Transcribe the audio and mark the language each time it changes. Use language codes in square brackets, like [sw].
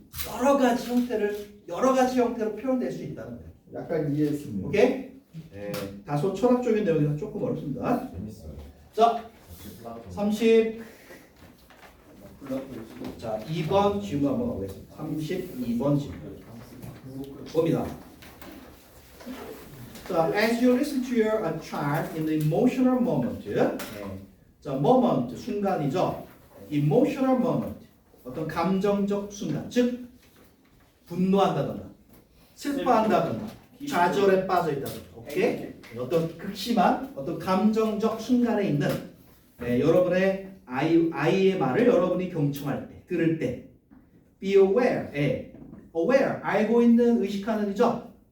[ko] 여러 가지 형태로 표현될 수 있다는 거예요. 약간 이해했습니다. 오케이? 네, 다소 철학적인 내용이라 조금 어렵습니다. 재밌어요. 자, 30. 자, 2번 질문 한번 가보겠습니다. 32번 질문. 봅니다. [en] 자, as you listen to your child in the emotional moment. [ko] 자, moment 순간이죠. emotional moment. 어떤 감정적 순간. 즉 분노한다던가 슬퍼한다던가 좌절에 빠져 있다던가. 오케이? 어떤 극심한 어떤 감정적 순간에 있는 여러분의 아이의 말을 여러분이 경청할 때, 들을 때, be aware, aware, 알고 있는, 의식하는이죠.